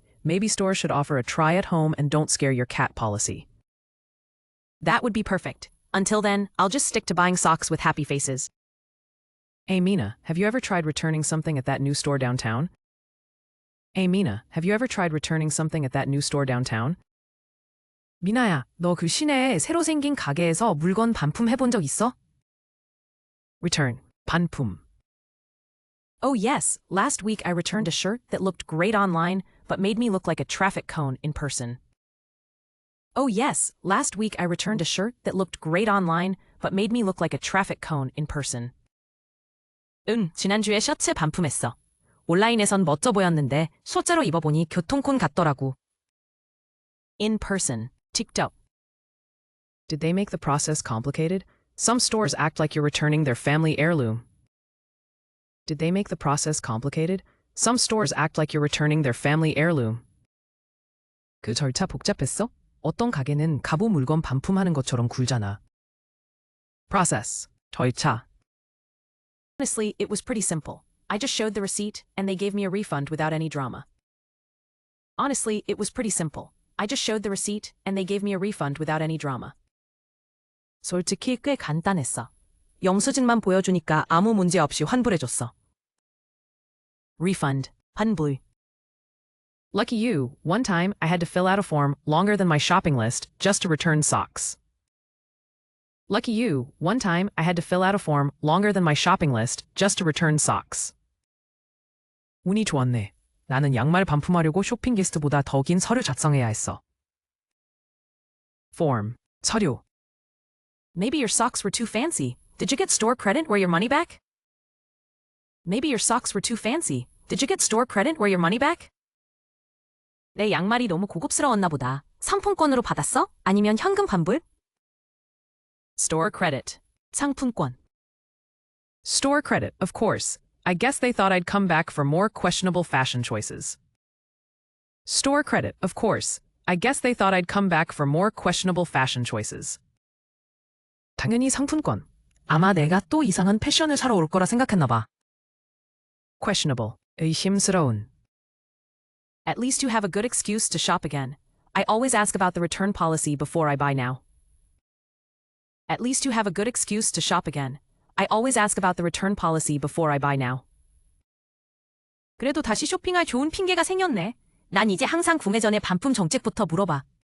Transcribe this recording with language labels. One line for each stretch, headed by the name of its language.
English: Maybe stores should offer a try at home and don't scare your cat policy. That would be perfect. Until then, I'll just stick to buying socks with happy faces. Hey Mina, have you ever tried returning something at that new store downtown? Hey Mina, have you ever tried returning something at that new store downtown?
Korean: 미나야, 너 그 시내에 새로 생긴 가게에서 물건 반품해본 적 있어? Return. 반품.
English: Oh yes, last week I returned a shirt that looked great online, but made me look like a traffic cone in person. Oh yes, last week I returned a shirt that looked great online, but made me look like a traffic cone in person.
Korean: 응, 지난주에 셔츠 반품했어. 온라인에선 멋져 보였는데 실제로 입어보니 교통콘 같더라고.
English: In person.
Korean: 직접.
English: Did they make the process complicated? Some stores act like you're returning their family heirloom. Did they make the process complicated? Some stores act like you're returning their family heirloom.
Korean: 그 절차 복잡했어? 어떤 가게는 갑오 물건 반품하는 것처럼 굴잖아. Process. 절차.
English: Honestly, it was pretty simple. I just showed the receipt, and they gave me a refund without any drama. Honestly, it was pretty simple. I just showed the receipt, and they gave me a refund without any drama.
Korean: 솔직히 꽤 간단했어. 영수증만 보여주니까 아무 문제 없이 환불해줬어. Refund. 환불.
English: Lucky you, one time I had to fill out a form longer than my shopping list just to return socks. Lucky you, one time I had to fill out a form longer than my shopping list just to return socks.
Korean: 운이 좋았네. 나는 양말 반품하려고 쇼핑 리스트보다 더 긴 서류 작성해야 했어. Form. 서류.
English: Maybe your socks were too fancy. Did you get store credit or your money back? Maybe your socks were too fancy. Did you get store credit or your money back?
Korean: 내 양말이 너무 고급스러웠나 보다. 상품권으로 받았어? 아니면 현금 환불?
English: Store credit.
Korean: 상품권.
English: Store credit, of course. I guess they thought I'd come back for more questionable fashion choices. Store credit, of course. I guess they thought I'd come back for more questionable fashion choices.
Korean: 당연히 상품권. 아마 내가 또 이상한 패션을 사러 올 거라 생각했나 봐. Questionable. 의심스러운.
English: At least you have a good excuse to shop again. I always ask about the return policy before I buy now. At least you have a good excuse to shop again. I always ask about the return policy before I buy now.
Korean: 그래도 다시 쇼핑할 좋은 핑계가 생겼네. 난 이제 항상 구매 전에 반품 정책부터 물어봐.